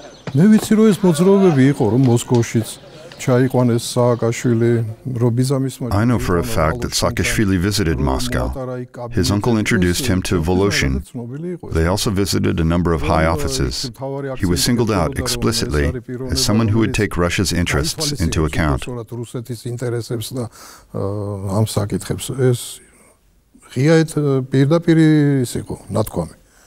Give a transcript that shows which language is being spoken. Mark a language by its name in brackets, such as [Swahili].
[Georgian] მე ვიცი რომ ეს მოძრაობები იყო რომ მოსკოვშიც ჩაიყვანეს სააკაშვილი რობიზამისმა. [English] I know for a fact that Saakashvili visited Moscow. His uncle introduced him to Voloshin. They also visited a number of high offices. He was singled out explicitly as someone who would take Russia's interests into account. [Georgian] რუსეთის ინტერესებს და ამ საკითხებს ეს ღიად პირდაპირ ის იყო ნათქვამი.